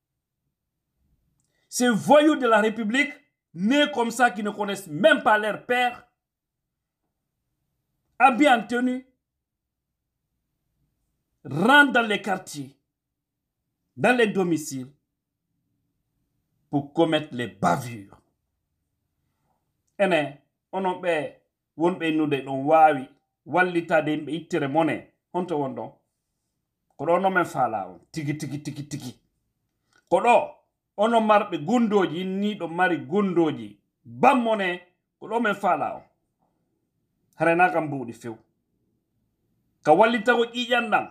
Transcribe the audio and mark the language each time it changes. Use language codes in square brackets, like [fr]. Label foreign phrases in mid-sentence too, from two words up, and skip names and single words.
[fr] Ces voyous de la République, nés comme ça, qui ne connaissent même pas leur père, habillés en tenue, rentrent dans les quartiers, dans les domiciles, pour commettre les bavures. [ff] Ene, onon be wonbe nude don wawi wallitade be ittere mone honto wondon ko do no men fala on tigi ko do ono marbe gundoji ni do mari gundoji bammone ko do men fala on harena kam buudi few ka wallitago ƴiƴanɗam